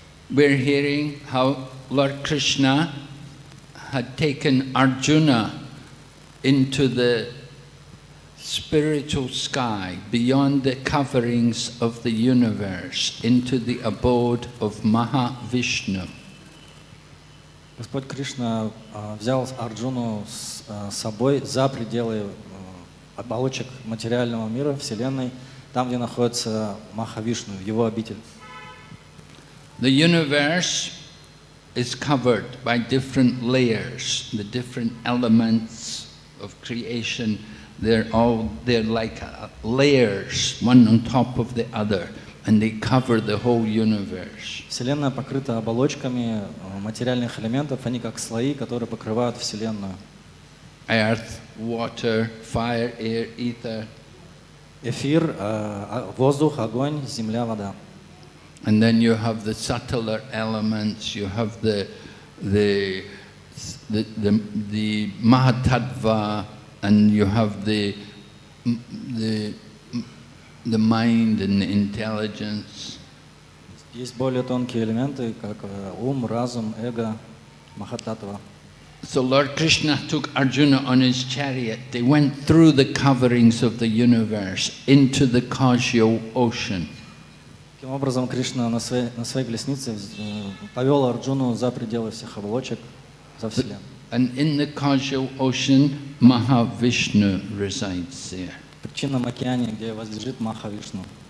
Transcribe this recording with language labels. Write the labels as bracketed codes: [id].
[en] We're hearing how Lord Krishna had taken Arjuna into the spiritual sky, beyond the coverings of the universe, into the abode of Mahavishnu. [ru] Господь Кришна взял Арджуну с собой за пределы оболочек материального мира, Вселенной, там, где находится Махавишну, его обитель. [en] The universe is covered by different layers, the different elements of creation. They're like layers, one on top of the other, and they cover the whole universe. [ru] Вселенная покрыта оболочками материальных элементов, они как слои, которые покрывают Вселенную. [en] Earth, water, fire, air, ether. [ru] Эфир, воздух, огонь, земля, вода. [en] And then you have the subtler elements. You have the Mahatattva, and you have the mind and the intelligence. [ru] Есть более тонкие элементы, как ум, разум, эго, махататтва. [en] So Lord Krishna took Arjuna on his chariot. They went through the coverings of the universe into the causal ocean. [ru] Таким образом, Кришна на своей колеснице повел Арджуну за пределы всех оболочек, за Вселенную. [en] And in the causal ocean, Mahavishnu resides there. [ru] В причинном океане, где возлежит Махавишну.